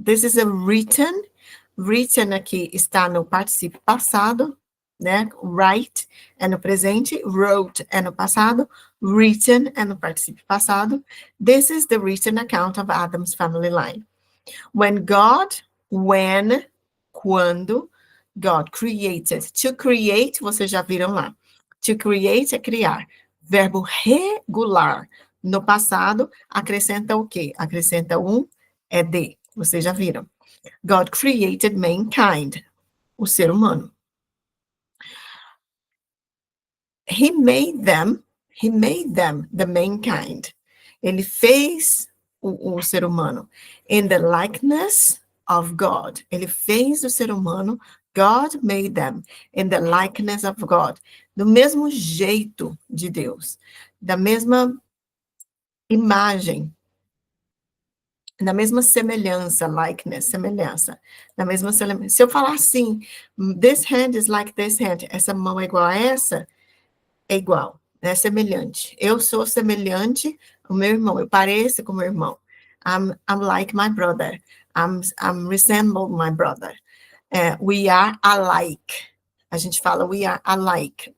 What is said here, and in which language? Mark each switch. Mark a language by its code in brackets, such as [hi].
[en] This is a written [pt] aqui está no particípio passado, né? Write é no presente, wrote é no passado, written é no particípio passado. [en] This is the written account of Adam's family line. [pt] Quando [en] God created. To create, [pt] vocês já viram lá. To create é criar. Verbo regular. No passado, acrescenta o quê? Acrescenta ed. Vocês já viram. [en] God created mankind. [pt] O ser humano. [en] He made them, the mankind. [pt] Ele fez o ser humano. [en] In the likeness of God. [pt] Ele fez o ser humano. [en] God made them in the likeness of God. [pt] Do mesmo jeito de Deus. Da mesma imagem. Da mesma semelhança, likeness, semelhança. Da mesma semelhança. Se eu falar assim, [en] this hand is like this hand. [pt] Essa mão é igual a essa, é igual, é semelhante. Eu sou semelhante ao meu irmão, eu pareço com meu irmão. [en] I'm like my brother. I'm resemble my brother. We are alike. [pt] A gente fala [en] we are alike.